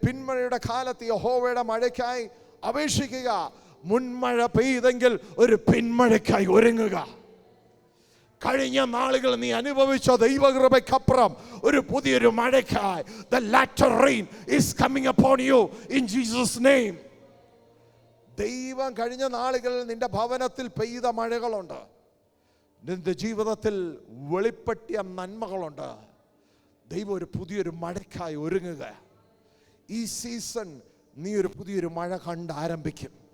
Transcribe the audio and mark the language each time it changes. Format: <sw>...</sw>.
<ml>പിന്മഴയുടെ കാലത്ത് യഹോവയുടെ മഴയ്ക്കായി അപേക്ഷിക്കുക. മുൻമഴ പെയ്തെങ്കിൽ ഒരു പിന്മഴയ്ക്കായി ഒരുങ്ങുക. കഴിഞ്ഞ നാളുകൾ നീ അനുഭവിച്ച ദൈവകൃപയ്ക്കപ്പുറം ഒരു പുതിയൊരു മഴയ്ക്കായി</ml> <en>the latter rain is coming upon you in Jesus name.</en> <ml>ദൈവം കഴിഞ്ഞ നാളുകളിൽ നിന്റെ ഭവനത്തിൽ പെയ്ത മഴകളുണ്ട്. നിന്റെ ജീവിതത്തിൽ വെളിപ്പെട്ടിയ നന്മകളുണ്ട്. ദൈവം ഒരു പുതിയൊരു മഴയ്ക്കായി ഒരുങ്ങുക. ഈ സീസൺ നീ ഒരു പുതിയൊരു മഴ കണ്ട് ആരംഭിക്കും.</ml>